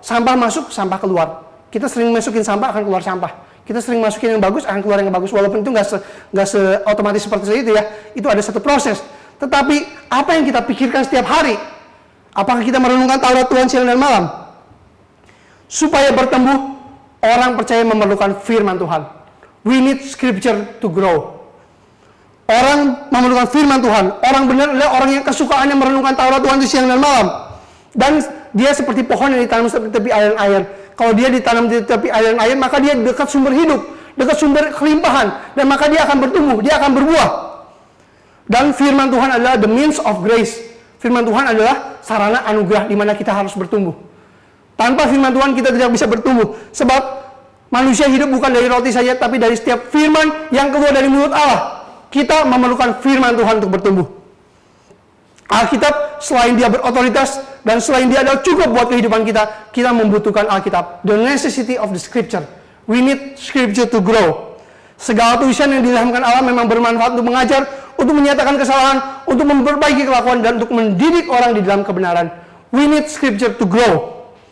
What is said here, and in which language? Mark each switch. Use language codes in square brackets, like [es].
[id] Sampah masuk, sampah keluar. Kita sering masukin sampah, akan keluar sampah. Kita sering masukin yang bagus, akan keluar yang bagus. Walaupun itu nggak otomatis seperti itu ya. Itu ada satu proses. Tetapi apa yang kita pikirkan setiap hari? Apakah kita merenungkan Taurat Tuhan siang dan malam? Supaya bertumbuh, orang percaya memerlukan firman Tuhan. [en] We need scripture to grow. [id] Orang memerlukan firman Tuhan. Orang benar adalah orang yang kesukaannya merenungkan Taurat Tuhan di siang dan malam. Dan dia seperti pohon yang ditanam di tepi aliran-air. Kalau dia ditanam di tepi aliran-air, maka dia dekat sumber hidup, dekat sumber kelimpahan, dan maka dia akan bertumbuh, dia akan berbuah. Dan firman Tuhan adalah [en] the means of grace. [id] Firman Tuhan adalah sarana anugerah di mana kita harus bertumbuh. Tanpa firman Tuhan kita tidak bisa bertumbuh. Sebab manusia hidup bukan dari roti saja, tapi dari setiap firman yang keluar dari mulut Allah. Kita memerlukan firman Tuhan untuk bertumbuh. Alkitab selain dia berotoritas dan selain dia adalah cukup buat kehidupan kita, kita membutuhkan Alkitab. [en] The necessity of the scripture. We need scripture to grow. [id] Segala tulisan yang diilhamkan Allah memang bermanfaat untuk mengajar, untuk menyatakan kesalahan, untuk memperbaiki kelakuan, dan untuk mendidik orang di dalam kebenaran. [en] We need scripture to grow.